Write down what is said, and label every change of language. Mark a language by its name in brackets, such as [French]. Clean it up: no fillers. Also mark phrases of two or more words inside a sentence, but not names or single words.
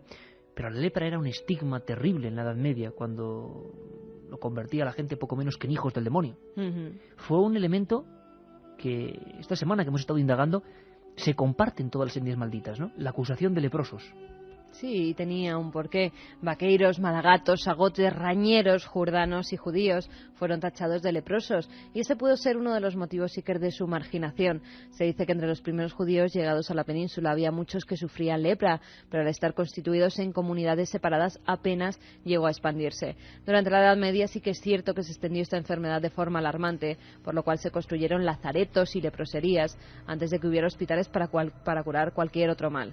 [Spanish] Pero la lepra era un estigma terrible en la Edad Media, cuando lo convertía a la gente poco menos que en hijos del demonio. Fue un elemento que esta semana que hemos estado indagando se comparte en todas las etnias malditas, ¿no? La acusación de leprosos. Sí, tenía un porqué. Vaqueiros, malagatos, agotes, rañeros, jurdanos y judíos fueron tachados de leprosos, y ese pudo ser uno de los motivos, Iker, de su marginación. Se dice que entre los primeros judíos llegados a la península había muchos que sufrían lepra, pero al estar constituidos en comunidades separadas apenas llegó a expandirse. Durante la Edad Media sí que es cierto que se extendió esta enfermedad de forma alarmante, por lo cual se construyeron lazaretos y leproserías antes de que hubiera hospitales para curar cualquier otro mal.